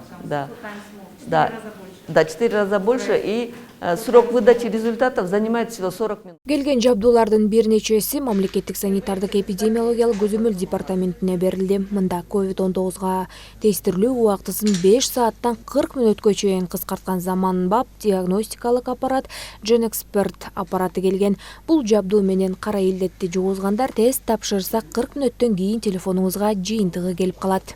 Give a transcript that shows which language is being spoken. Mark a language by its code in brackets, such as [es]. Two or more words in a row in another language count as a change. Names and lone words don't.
[ru] да. Да, 4 раза больше, и срок выдачи результатов занимает всего 40 минут. [ky] Келген жабдуулардын бир нечеси мамлекеттик санитардык эпидемиологиялык көзөмөл департаментине берилди. Мында COVID-19 тестирлөө убактысын 5 сааттан 40 мүнөткө чейин кыскарткан заманбап диагностикалык аппарат GenExpert аппараты келген. Бул жабдуу менен кара илдетти жугузгандар тест тапшырса 40 мүнөттөн кийин телефонуңузга жыйынтыгы келип калат.